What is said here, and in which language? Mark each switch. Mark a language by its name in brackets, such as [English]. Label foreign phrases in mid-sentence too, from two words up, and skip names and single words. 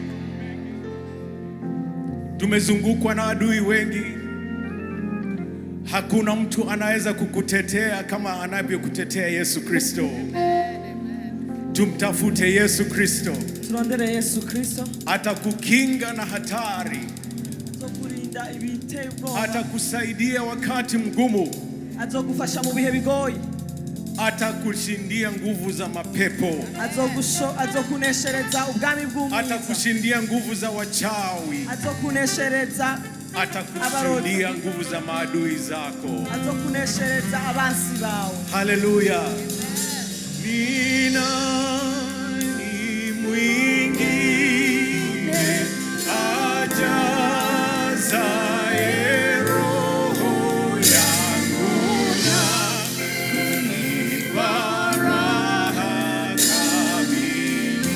[Swahili] Tumezungukwa na adui wengi. Hakuna mtu anaweza kukutetea kama anavyokutetea Yesu Kristo. Tumtafute Yesu Kristo. [Rundi] Turondere Yesu Kristo. [Swahili] Atakukinga na hatari. [Rundi] Azokurinda ibiteye ubwoba. [Swahili] Atakusaidia wakati mgumu. [Rundi] Azogufasha mu bihe bigoye. [Swahili] Atakushindia nguvu za mapepo. [Rundi] Azokuneshereza ubwami bw'umwiza. [Swahili] Atakushindia nguvu za wachawi. [Rundi] Azokuneshereza [Swahili] atakushindia nguvu za maadui zako. [Rundi] Azokuneshereza abansi bawe. [Swahili] Haleluya. Ni nani mwingine ajazaye roho yangu na kunipa raha kamili?